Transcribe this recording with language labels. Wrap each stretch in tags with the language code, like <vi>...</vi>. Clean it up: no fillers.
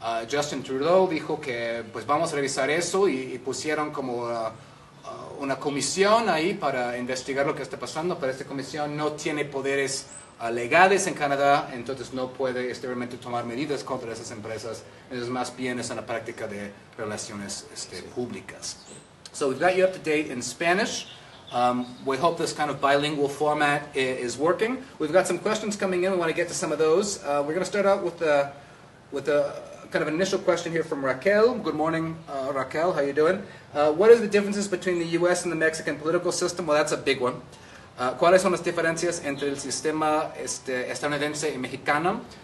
<es>Justin Trudeau dijo que pues vamos a revisar eso, y pusieron como una comisión ahí para investigar lo que está pasando, pero esta comisión no tiene poderes legales en Canadá, entonces no puede realmente tomar medidas contra esas empresas. Entonces más bien es una práctica de relaciones públicas.</es> <en>So we've got you up to date in Spanish. We hope this kind of bilingual format is working. We've got some questions coming in. We want to get to some of those. We're going to start out with a kind of an initial question here from Raquel. Good morning, Raquel. How you doing? What are the differences between the U.S. and the Mexican political system? Well, that's a big one.</en> <es>¿Cuáles son las diferencias entre el sistema estadounidense y mexicano?</es>